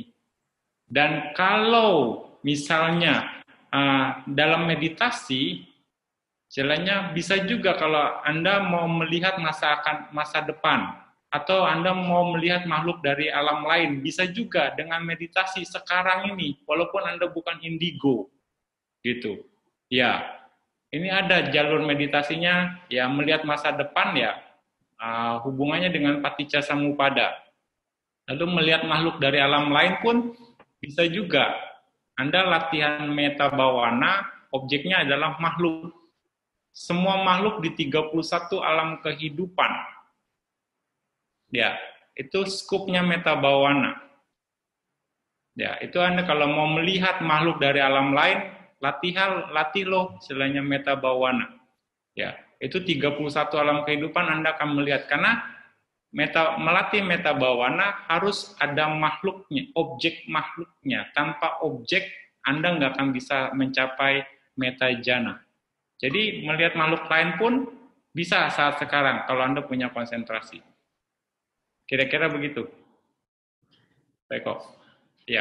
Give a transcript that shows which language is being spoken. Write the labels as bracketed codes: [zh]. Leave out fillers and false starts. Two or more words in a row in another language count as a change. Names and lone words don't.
[id] Dan kalau misalnya dalam meditasi, istilahnya bisa juga kalau Anda mau melihat masa depan, atau Anda mau melihat makhluk dari alam lain, bisa juga dengan meditasi sekarang ini, walaupun Anda bukan indigo, gitu. Ya, ini ada jalur meditasinya, ya melihat masa depan ya, hubungannya dengan [pi] paticca samuppada. [id] Lalu melihat makhluk dari alam lain pun bisa juga. Anda latihan [pi] metta bhavana, [id] objeknya adalah makhluk. Semua makhluk di 31 alam kehidupan. Ya, itu skupnya [pi] metta bhavana. [id] Ya, itu Anda kalau mau melihat makhluk dari alam lain, latih loh istilahnya [pi] metta bhavana. [id] Ya, itu 31 alam kehidupan Anda akan melihat, karena melatih [pi] metta bhavana [id] harus ada makhluknya, objek makhluknya. Tanpa objek Anda nggak akan bisa mencapai [pi] metta jhana. [id] Jadi melihat makhluk lain pun bisa saat sekarang kalau Anda punya konsentrasi. Kira-kira begitu. Baik kok. Iya.